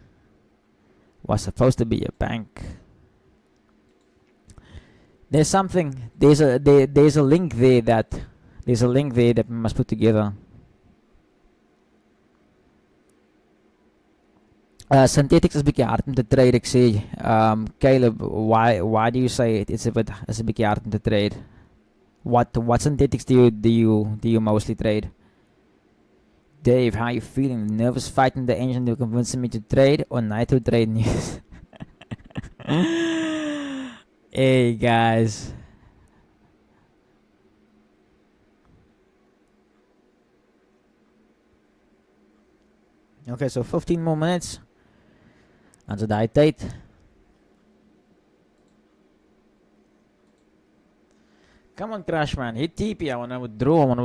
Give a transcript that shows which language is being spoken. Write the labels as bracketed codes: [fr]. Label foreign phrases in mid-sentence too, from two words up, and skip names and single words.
[en] There's a link there that we must put together. Synthetics is a [af] bietjie hard om te trade, ek sê. [en] Caleb, why do you say it's a [af] bietjie hard om te [en] trade? What synthetics do you mostly trade? Dave, how you feeling? Nervous fighting the engine to convince me to trade or not to trade news? Hey guys. Okay, so 15 more minutes. [af] Until daai tyd. [en] Come on, Crash Man. Hit TP. I wanna withdraw.